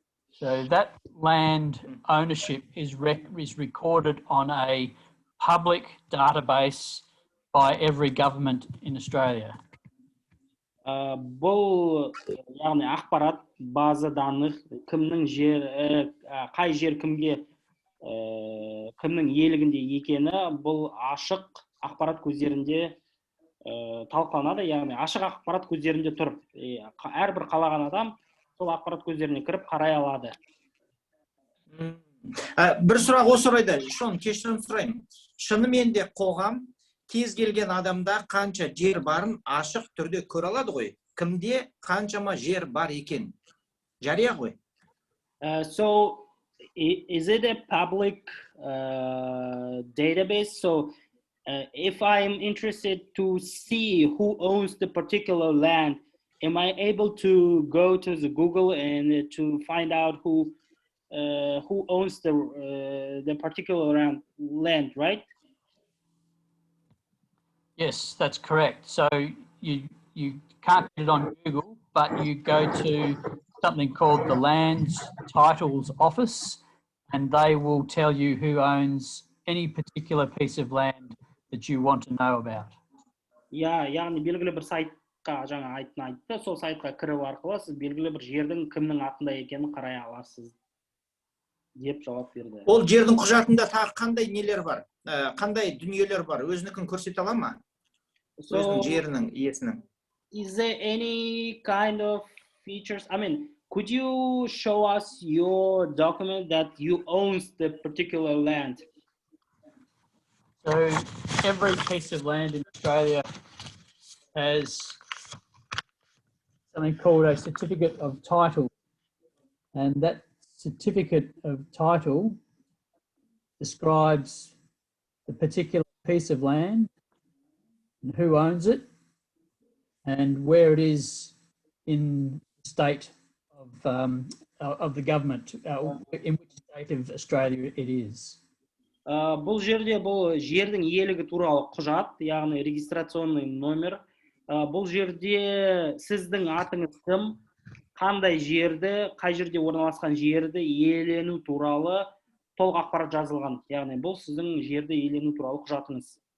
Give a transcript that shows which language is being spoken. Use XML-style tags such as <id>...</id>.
<en>So that land ownership is recorded on a public database by every government in Australia.</en> <kk>Бұл, яғни ақпарат</kk> <ru>база данных,</ru> <kk>кімнің қай жер кімге, кімнің иелігінде екені, бұл ашық ақпарат көздерінде талқыланады, яғни ашық ақпарат көздерінде тұр. Әрбір қалаған адам сол ақпарат көздеріне кіріп қарай алады. Бір сұрақ осы орайда, Шон, кешірім сұраймын. Шынымен де қоғам кез келген адамда қанша жер барын ашық түрде көре алады ғой. Кімде қаншама жер бар екен? Жария ғой.</kk> <en>So is it a public database? So if I'm interested to see who owns the particular land, am I able to go to the Google and to find out who owns the particular land, right? Yes, that's correct. So you can't get it on Google, but you go to something called the Lands Titles Office, and they will tell you who owns any particular piece of land that you want to know about.</en> <kk>Яғни белгілі бір сайтқа жаңа айтты, сол сайтқа кіріп арқылы сіз белгілі бір жердің кімнің атында екенін қарай аласыз деп жауап берді. Ол жердің құжатында тағы қандай нелер бар? Қандай дүниелер бар? Өзінікін көрсете ала ма? Өзінің жерінің иесінің.</kk> <en>Is there any kind of features? I mean, could you show us your document that you owns the particular land? So every piece of land in Australia has something called a certificate of title, and that certificate of title describes the particular piece of land and who owns it and where it is in the state of the government, in which state of Australia it is.</en> <kk>Бұл жерде бұл жердің иелігі туралы құжат, яғни</kk> <ru>регистрационный номер.</ru> <kk>Бұл жерде сіздің атыңыз кім, қандай жерді, қай жерде орналасқан жерді иелену туралы толық ақпарат жазылған. Яғни бұл сіздің жерді иелену туралы құжатыңыз.</kk>